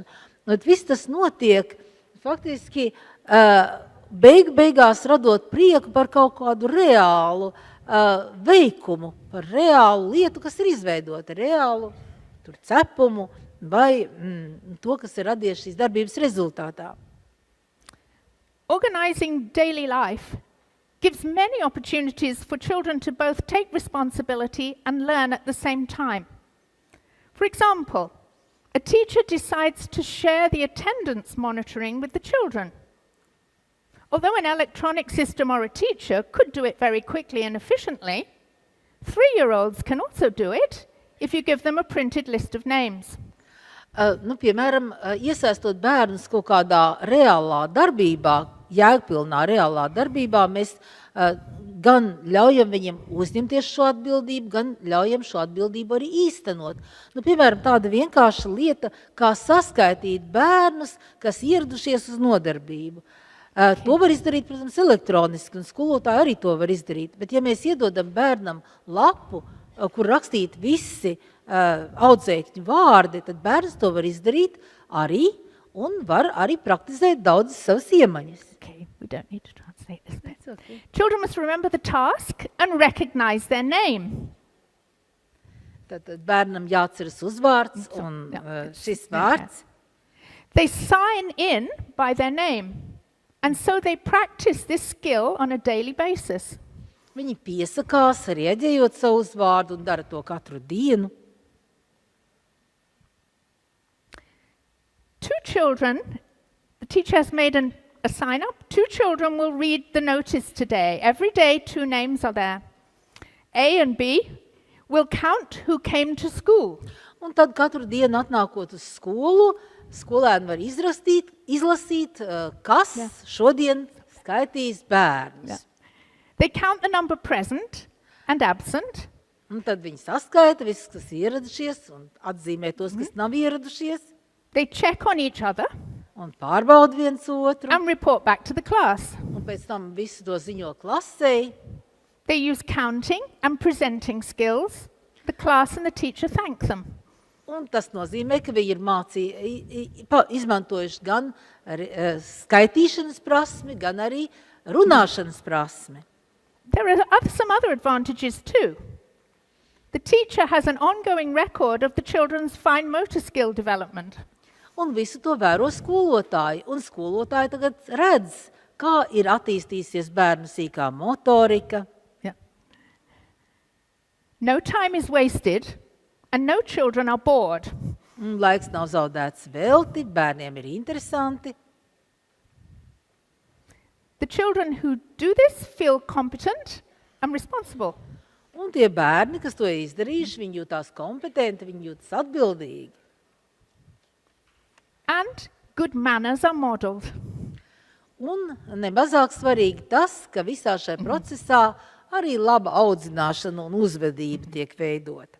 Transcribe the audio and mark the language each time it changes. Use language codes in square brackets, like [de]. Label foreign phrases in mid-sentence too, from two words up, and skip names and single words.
[lv] Viss tas notiek faktiski beigās radot prieku par kaut kādu reālu veikumu, par reālu lietu, kas ir izveidota, reālu cepumu vai to, kas ir radies šīs darbības rezultātā. [en] Organizing daily life gives many opportunities for children to both take responsibility and learn at the same time. For example, a teacher decides to share the attendance monitoring with the children. Although an electronic system or a teacher could do it very quickly and efficiently, 3-year-olds can also do it if you give them a printed list of names. [lv] Piemēram, iesaistot bērnus kaut kādā reālā darbībā, jēgpilnā reālā darbībā, mēs gan ļaujam viņiem uzņemties šo atbildību, gan ļaujam šo atbildību arī īstenot. Piemēram, tāda vienkārša lieta, kā saskaitīt bērnus, kas ieradušies uz nodarbību. To var izdarīt, protams, elektroniski, un skolotāji arī to var izdarīt. Bet ja mēs iedodam bērnam lapu, kur rakstīt visi audzēkņu vārdi, tad bērns to var izdarīt arī un var arī praktizēt daudzas savas iemaņas. [en] Okay, we don't need to translate this bit. Okay. Children must remember the task and recognize their name. [lv] Tad bērnam jāatceras uzvārds un šis vārds. [en] They sign in by their name, and so they practice this skill on a daily basis. [lv] Viņi piesakās, rieģējot savu uzvārdu un dara to katru dienu. [en] 2 children, the teacher has made a sign up. 2 children will read the notice today. Every day 2 names are there. A and B will count who came to school. [lv] Un tad katru dienu atnākot uz skolu, skolēni var izlasīt, kas šodien skaitīs bērnus. [en] Yeah. They count the number present and absent. [lv] Un tad viņi saskaita visus, kas ieradušies, un atzīmē tos, kas nav ieradušies. [en] They check on each other. [lv] Un pārbauda viens otru. [en] And report back to the class. [lv] Un pēc tam visu to ziņo klasei. [en] They use counting and presenting skills. The class and the teacher thank them. [lv] Un tas nozīmē, ka viņi ir izmantojuši gan skaitīšanas prasmi, gan arī runāšanas prasmi. [en] There are some other advantages too. The teacher has an ongoing record of the children's fine motor skill development. [lv] Un visu to vēro skolotāji, un skolotāji tagad redz, kā ir attīstīsies bērnu sīkā motorika. [en] Yeah. No time is wasted and no children are bored. [lv] Laiks nav zaudēts velti, bērniem ir interesanti. [en] The children who do this feel competent and responsible. [lv] Un tie bērni, kas to izdarījuši, viņi jūtās kompetenti, viņi jūtas atbildīgi. [en] And good manners are modeled. [lv] Un nemazāk svarīgi tas, ka visā šajā procesā arī laba audzināšana un uzvedība tiek veidota.